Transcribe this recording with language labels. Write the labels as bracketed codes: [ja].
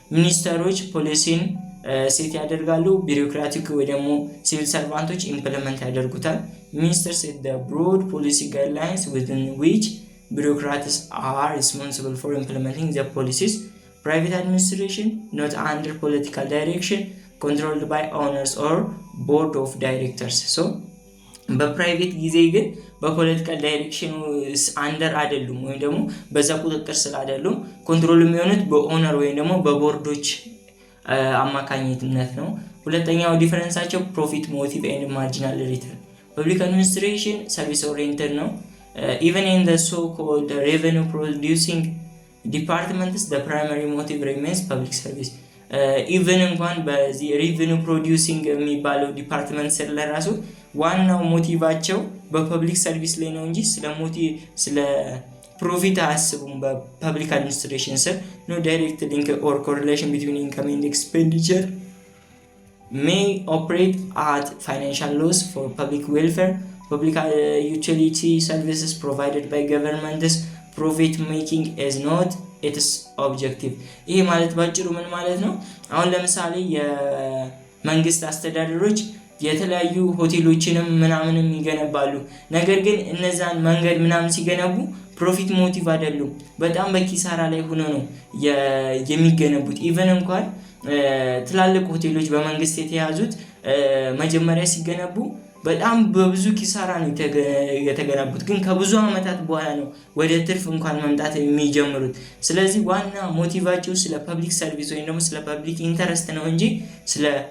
[am] ሚኒስተሮች ፖሊሲን ሴት ያደርጋሉ፣ ቢሮክራቲክ ወይ ደግሞ ሲቪል ሰርቫንቶች ኢምፕሊመንት ያደርጉታል። [en] Ministers set the broad policy guidelines within which bureaucrats are responsible for implementing the policies. Private administration not under political direction, controlled by owners or board of directors. [am] So በፕራይቬት ጊዜ ግን በፖለቲካል ዳይሬክሽን አንደር አይደሉም ወይም ደግሞ በዛ ቁጥጥር ስር አይደሉም። ኮንትሮል የሚሆኑት በኦነር ወይም ደግሞ በቦርዶች አማካኝነት ነው። ሁለተኛው ዲፈረንሳቸው ፕሮፊት ሞቲቭ ኤንድ ማርጂናል ሪተርን። ፐብሊክ አድሚኒስትሬሽን ሰርቪስ ኦሪየንትድ ነው። [en] even in the so called revenue producing departments the primary motive remains public service. [am] ኢቨን እንኳን በዚህ ሬቨኒው ፕሮዲዩሲንግ የሚባለው ዲፓርትመንት ስር ለራሱ ዋናው ሞቲቫቸው በፐብሊክ ሰርቪስ ላይ ነው እንጂ ስለ ፕሮፊት አያስቡም። በፐብሊክ አድሚኒስትሬሽን ስር [en] no direct link or correlation between income and expenditure may operate at financial loss for public welfare. Public utility services provided by governments, profit making is not its objective. [am] ይሄ ማለት ባጭሩ ምን ማለት ነው? አሁን ለምሳሌ የመንግስት አስተዳደሮች የተለያዩ ሆቴሎችንም ምናምንም ይገነባሉ። ነገር ግን እነዛን መንገድ ምናምን ሲገነቡ ፕሮፊት ሞቲቭ አይደሉም። በጣም በኪሳራ ላይ ሆኖ ነው የሚገነቡት። ኢቨን እንኳን ትላልቅ ሆቴሎች በመንግስት የተያዙት መጀመሪያ ሲገነቡ በጣም በብዙ ኪሳራ ነው የተገነቡት፣ ግን ከብዙ አመታት በኋላ ነው ወደ ትርፍ እንኳን መምጣት የሚጀምሩት። ስለዚህ ዋና ሞቲቫቸው ስለ ፐብሊክ ሰርቪስ ወይም ደግሞ ስለ ፐብሊክ ኢንተረስት ነው እንጂ ስለ